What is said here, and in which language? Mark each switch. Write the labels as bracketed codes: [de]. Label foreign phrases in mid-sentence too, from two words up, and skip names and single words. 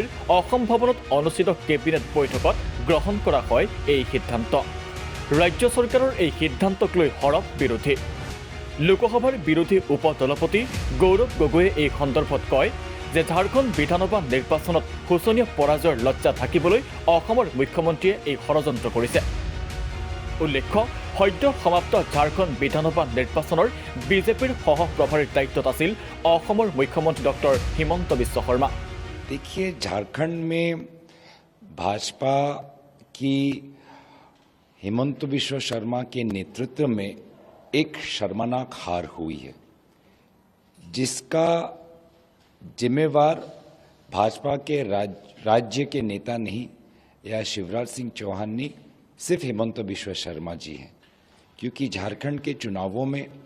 [as] অসম ভৱনত অনুষ্ঠিত কেবিনেট বৈঠকত গ্ৰহণ কৰা হয় এই সিদ্ধান্ত ৰাজ্য চৰকাৰৰ এই সিদ্ধান্তক লৈ হৰফ বিৰোধী লোকসভাৰ বিৰোধী উপদলপতি গৌৰৱ গগৈয়ে এই সন্দৰ্ভত কয় যে ঝাৰখণ্ড বিধানসভা নিৰ্বাচনত শোচনীয় পৰাজয়ৰ লজ্জা থাকিবলৈ অসমৰ মুখ্যমন্ত্ৰীয়ে এই ষড়যন্ত্ৰ কৰিছে উল্লেখ্য সদ্য সমাপ্ত ঝাৰখণ্ড বিধানসভা নিৰ্বাচনৰ বিজেপিৰ সহপ্ৰভাৰীৰ দায়িত্বত আছিল অসমৰ মুখ্যমন্ত্ৰী ডক্টৰ হিমন্ত বিশ্ব শৰ্মা [hi] देखिए झारखंड में भाजपा की हिमंत बिश्व शर्मा के नेतृत्व में एक शर्मनाक हार हुई है जिसका जिम्मेवार भाजपा के राज्य के नेता नहीं या शिवराज सिंह चौहान नहीं सिर्फ हिमंत बिश्व शर्मा जी हैं क्योंकि झारखंड के चुनावों में